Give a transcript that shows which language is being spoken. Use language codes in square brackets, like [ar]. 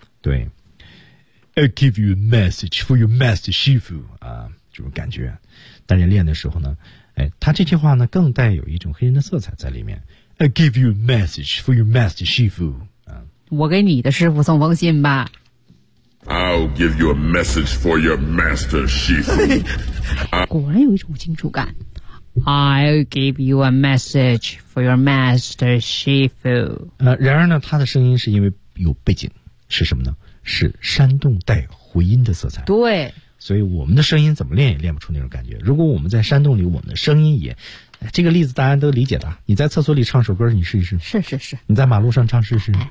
[zh] 对， [en] I'll give you a message for your master Shifu [zh] 啊，这种感觉，大家练的时候呢，哎，他这句话呢更带有一种黑人的色彩在里面。 [en] I give you a message for your master Shifu 啊， [zh] 我给你的师傅送封信吧。 [en] I'll give you a message for your master Shifu [zh] 果然有一种金属感。 [en] I'll give you a message for your master Shifu [zh] 然而呢，他的声音是因为有背景，是什么呢？是山洞带回音的色彩。对。所以我们的声音怎么练也练不出那种感觉。如果我们在山洞里，我们的声音也，这个例子大家都理解的。你在厕所里唱首歌，你试一试。是是是。你在马路上唱试试。